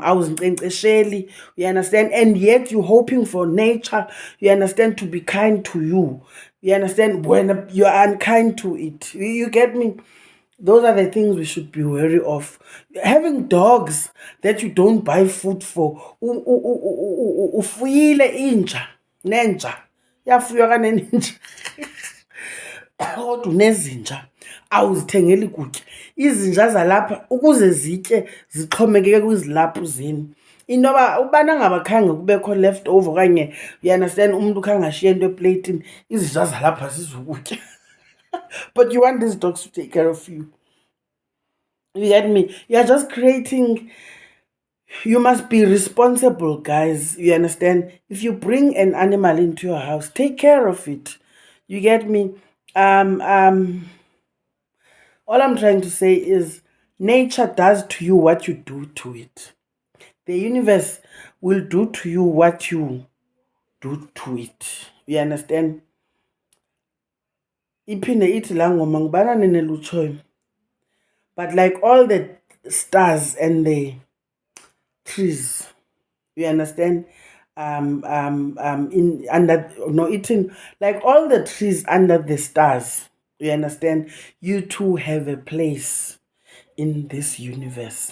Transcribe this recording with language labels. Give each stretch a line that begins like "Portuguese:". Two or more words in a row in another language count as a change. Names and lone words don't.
English: You understand? And yet you're hoping for nature, you understand, to be kind to you. You understand? When you are unkind to it. You get me? Those are the things we should be wary of. Having dogs that you don't buy food for.
Xhosa: Ufuyile inja. Nenja. Yafuywa kaneninja. Kodwa unezinja. Awuzithengeli kutya. Izinja zalapha ukuze zitye zixhomekeke kwizilaphu zenu. Into yoba ubana ngabakhange kubekho leftover okanye,
English: you understand,
Xhosa: umuntu khange ashiye into eplatini, izinja zalapha zizokutya.
English: But you want these dogs to take care of you. You get me? You're just creating. You must be responsible, guys. You understand? If you bring an animal into your house, take care of it. You get me? All I'm trying to say is nature does to you what you do to it. The universe will do to you what you do to it. You understand?
Xhosa: Iphinde ithi laa ngoma ngubana nenelutshoyo.
English: But like all the stars and the trees, you understand? Like all the trees under the stars, you understand? You too have a place in this universe.